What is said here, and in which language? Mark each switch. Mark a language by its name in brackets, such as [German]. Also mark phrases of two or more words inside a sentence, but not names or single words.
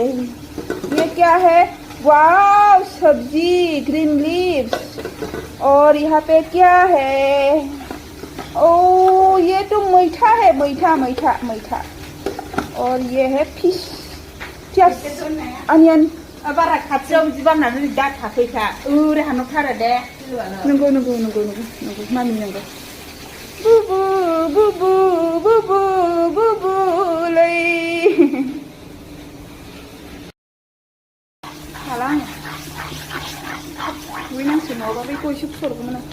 [Hindi] ये क्या है? वाव, सब्जी, [English] green leaves. [Hindi] और यहाँ पे क्या है? ओ ये तो मीठा है, मीठा मीठा मीठा। और ये है [English] fish, onion. [Bodo] बारा खाथियाव बिदि बानानै दा थाफैखा ओरै हानहरथारो दे नंगौ नंगौ नंगौ नंगौ नंगौ मामि नंगौ। बुबु बुबु बुबु बुबुलै हाला आङो दुगैनांसो नङाबा बै गयसो फुहरगौमोन आं।